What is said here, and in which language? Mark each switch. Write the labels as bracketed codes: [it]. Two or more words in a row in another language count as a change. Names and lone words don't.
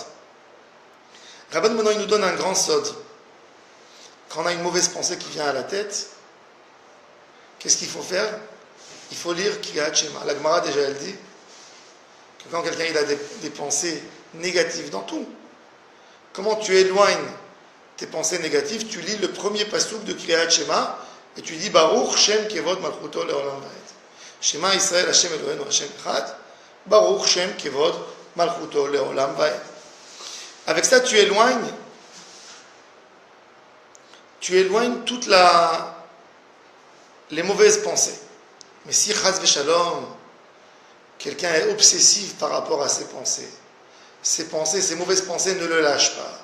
[fr] Rabban Mono, il nous donne un grand sod. Quand on a une mauvaise pensée qui vient à la tête, qu'est-ce qu'il faut faire? Il faut lire [he] קריאת שמע. [fr] La Gemara, déjà, elle dit que quand quelqu'un il a des pensées négatives dans tout, comment tu éloignes tes pensées négatives? Tu lis le premier pasouk de [he] קריאת שמע [fr] et tu dis [he] ברוך שם כבוד מלכותו לעולם ועד. שמע ישראל השם אלוקינו השם אחד. ברוך שם כבוד מלכותו לעולם ועד. [fr] Avec ça, tu éloignes toutes les mauvaises pensées. Mais si [he] חס ושלום, [fr] quelqu'un est obsessif par rapport à ses pensées, ces mauvaises pensées ne le lâchent pas.